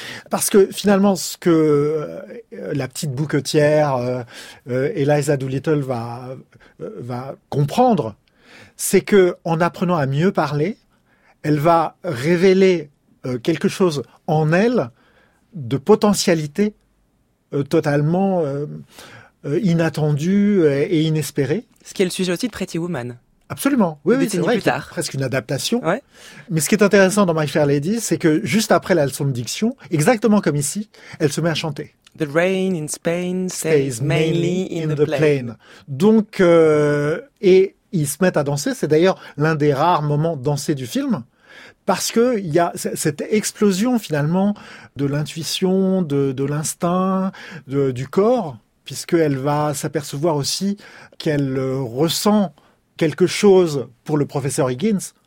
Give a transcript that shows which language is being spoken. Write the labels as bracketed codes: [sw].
[fr] Parce que finalement, ce que la petite bouquetière Eliza Doolittle va comprendre, c'est qu'en apprenant à mieux parler, elle va révéler quelque chose en elle de potentialité totalement inattendu et inespéré. Ce qui est le sujet aussi de Pretty Woman. Absolument. Oui, oui, c'est vrai. Plus tard. Presque une adaptation. Ouais. Mais ce qui est intéressant dans My Fair Lady, c'est que juste après la leçon de diction, exactement comme ici, elle se met à chanter. [en] The rain in Spain stays mainly in the plain. [fr] Donc, et ils se mettent à danser. C'est d'ailleurs l'un des rares moments dansés du film. Parce que il y a cette explosion, finalement, de l'intuition, de l'instinct, du corps. Puisqu'elle va s'apercevoir aussi qu'elle ressent quelque chose pour le professeur Higgins.